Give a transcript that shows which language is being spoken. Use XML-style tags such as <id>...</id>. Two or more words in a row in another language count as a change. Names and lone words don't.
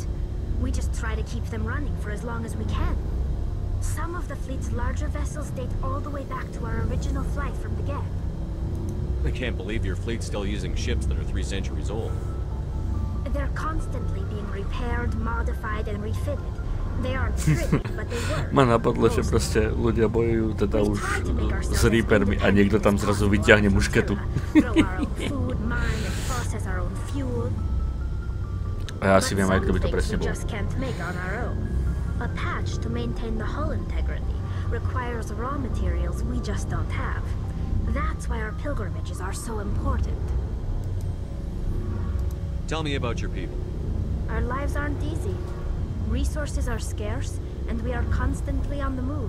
<en>We just try to keep them running for as long as we can. Some of the fleet's larger vessels date all the way back to our original flight from the Gap. I can't believe your fleet's still using ships that are 3 centuries old. They're constantly being repaired, modified, and refitted. They aren't pretty, but they work.</en> <sk>Ma napadlo, že proste ľudia bojujú teda už s Reapermi a niekto tam zrazu vyťahne mušketu. A ja si viem aj, kto by to presne bol.</sk> <en>A patch to maintain the hull integrity requires raw materials we just don't have. That's why our pilgrimages are so important. Tell me about your people. Our lives aren't easy. Resources are scarce, and we are constantly on the move.</en>